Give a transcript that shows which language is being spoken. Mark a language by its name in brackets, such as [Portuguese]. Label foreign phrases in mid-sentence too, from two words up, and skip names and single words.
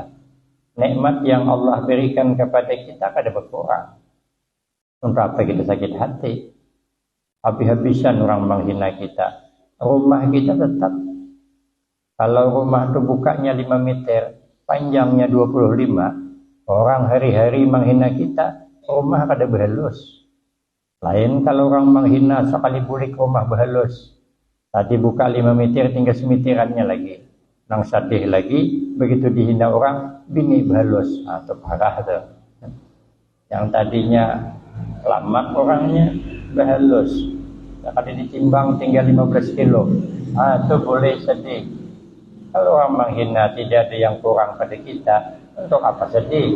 [Indonesian] Nikmat yang Allah berikan kepada kita kada berkurang. Untuk apa kita sakit hati? Habis-habisan orang menghina kita. Rumah kita tetap. Kalau rumah itu bukanya 5 meter, panjangnya 25, orang hari-hari menghina kita, rumah kada berhalus. Lain kalau orang menghina sekali bulik rumah berhalus. Tadi buka 5 meter tinggal semitirannya lagi. [Banjar] Nang sadih lagi, begitu dihina orang, bini berhalus. [Indonesian] Itu parah tuh. Yang tadinya lama orangnya berhalus. Sekali ditimbang tinggal 15 kilo. Itu boleh sedih. Kalau orang menghina tidak ada yang kurang pada kita, untuk apa sedih?